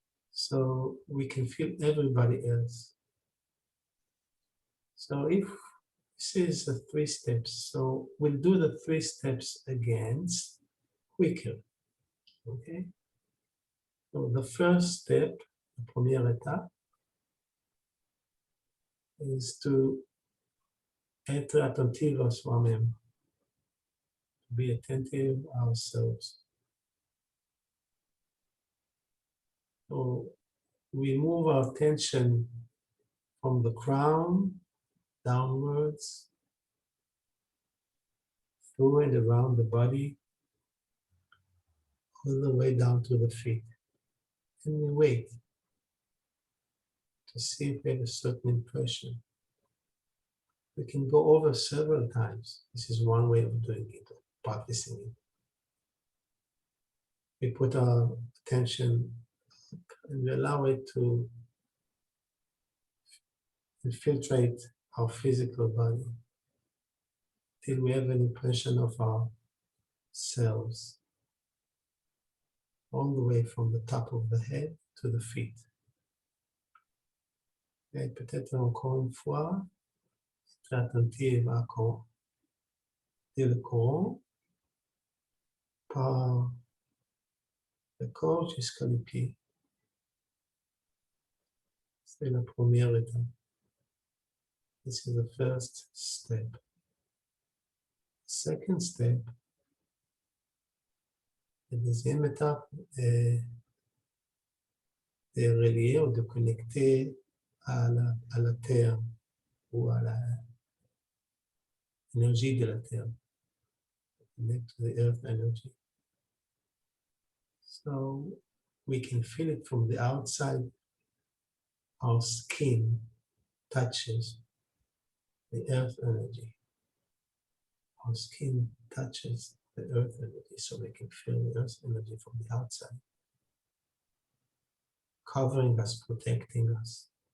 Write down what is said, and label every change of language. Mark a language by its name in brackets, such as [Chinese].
[English] So we can feel everybody else. So if this is the 3 steps, so we'll do the 3 steps again, quicker, okay? So the first step, [French] la première étape, [English] is to [French] être attentive à soi-même, [English] be attentive ourselves. So we move our attention from the crown downwards through and around the body, all the way down to the feet. And we wait to see if we have a certain impression. We can go over several times. This is one way of doing it, of practicing it. We put our attention and we allow it to infiltrate our physical body till we have an impression of ourselves all the way from the top of the head to the feet. [French] Et peut-être encore une fois, très attentive à le courant par le corps jusqu'à les pieds. C'est la première étape. [English] This is the first step. Second step, [French] la deuxième étape est de relier ou de connecter à la terre ou à l'énergie de la terre. [English] Connect to the earth energy. So we can feel it from the outside. Our skin touches the earth energy. Our skin touches the earth energy, so we can feel the earth energy from the outside, covering us, protecting us.